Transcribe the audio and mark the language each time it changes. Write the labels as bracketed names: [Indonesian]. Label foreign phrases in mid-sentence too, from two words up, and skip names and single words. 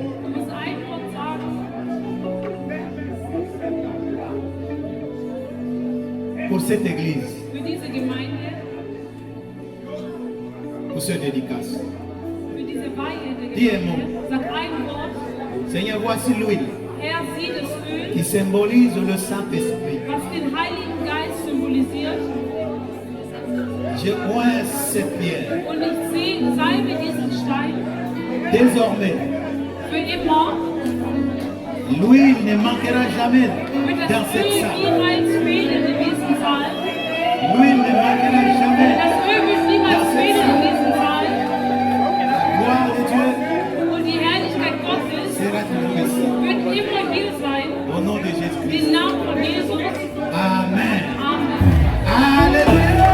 [German] Du musst ein Wort sagen [French] Pour cette église, [German] für diese Gemeinde, [French] pour ce dédicace. [German] für diese Weihe der [French] Dis un [German] Gemeinde. [French] mot. [German] Sag ein Wort. [French] Seigneur, voici l'huile [German] Herr, sieh das Öl, [French] qui symbolise le Saint-Esprit. [German] was den Heiligen Geist symbolisiert. [French] Je oins cette pierre. [German] Und ich salbe diesen Stein [French] Désormais, [German] für immer. [French] l'huile ne manquera jamais [German] Wird [French] dans [German] das [French] cette [German] Öl [French] salle. [German] niemals fehlen in diesem Saal. [French] L'huile ne manquera jamais. [German] Das Öl wird niemals fehlen in diesem Saal. [French] La gloire de Dieu [German] Und die Herrlichkeit Gottes [French] sera toujours ici. [German] wird immer hier sein. [French] Au nom de Jésus-Christ. [German] Den Namen von Jesus. Amen. Amen. [French] Alléluia.